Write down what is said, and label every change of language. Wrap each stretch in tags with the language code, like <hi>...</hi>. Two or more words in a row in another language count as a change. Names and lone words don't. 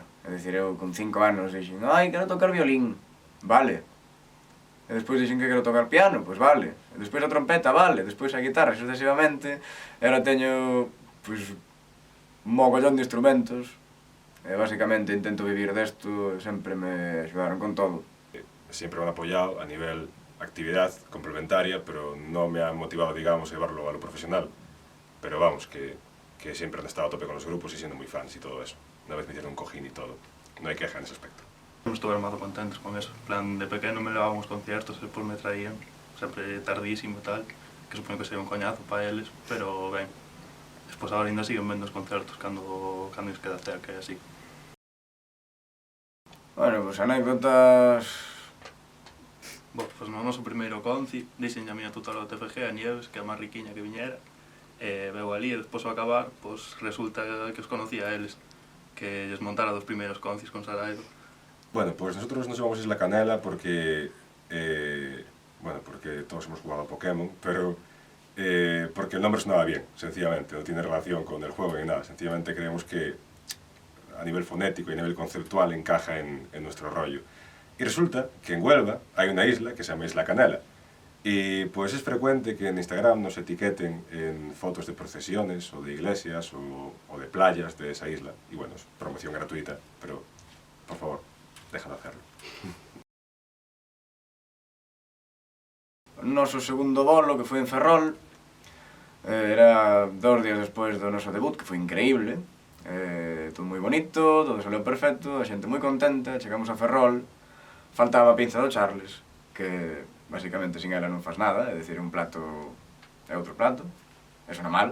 <gl>É dicir, eu con 5 anos dixen, ai, quero tocar violín. Vale. E despois dixen que quero tocar piano, pois vale. E despois a trompeta, vale. Despois a guitarra, sucesivamente. E agora teño, pois, un mogollón de instrumentos. E basicamente intento vivir desto, sempre me axudaron con todo.</gl> <es>Siempre me han apoyado a nivel actividad complementaria, pero no me han motivado, digamos, a llevarlo a lo profesional. Pero vamos, que siempre han estado a tope con los grupos y siendo muy fans y todo eso. Una vez me hicieron un cojín y todo. No hay queja en ese aspecto. Estuvieron más contentos con eso. En plan,</es> <gl>de pequeño me levaban a conciertos e despois me traían, sempre tardísimo e tal, que supoño que sería un coñazo para eles, pero ben. Despois agora ainda siguen vendo os concertos cando nos queda cerca e así. Bueno, pois anécdotas... Pois no noso primeiro conci, dixen a miña tutora do TFG, a Nieves, que é a máis riquiña que viñera, veu ali e despois ao acabar, pois resulta que os conocía a eles, que lles montara dos primeiros concis con Saraido.</gl> <es>Bueno, pues nosotros nos llamamos Isla Canela porque, bueno, porque todos hemos jugado a Pokémon, pero porque el nombre sonaba bien, sencillamente, no tiene relación con el juego ni nada, sencillamente creemos que a nivel fonético y a nivel conceptual encaja en nuestro rollo. Y resulta que en Huelva hay una isla que se llama Isla Canela. Y pues es frecuente que en Instagram nos etiqueten en fotos de procesiones o de iglesias o de playas de esa isla. Y bueno, es promoción gratuita, pero por favor, deja de hacerlo.</es> <gl>O noso segundo bolo, que foi en Ferrol, era 2 días despois do noso debut, que foi increíble. Todo moi bonito, todo saleu perfecto, a xente moi contenta, chegamos a Ferrol. Faltaba a pinza do Charles, que basicamente sin ela non faz nada, é dicir, un plato é outro plato, e sona mal.</gl>